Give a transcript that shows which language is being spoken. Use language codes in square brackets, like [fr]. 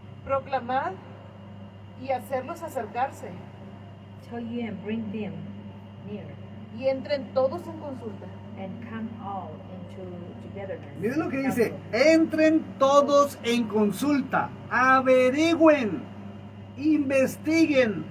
[es] Proclamad y hacerlos acercarse, [en] Tell ye and bring them near, [es] y entren todos en consulta. [en] and come all into togetherness. [es] Miren lo que dice, entren todos en consulta, averigüen, investiguen,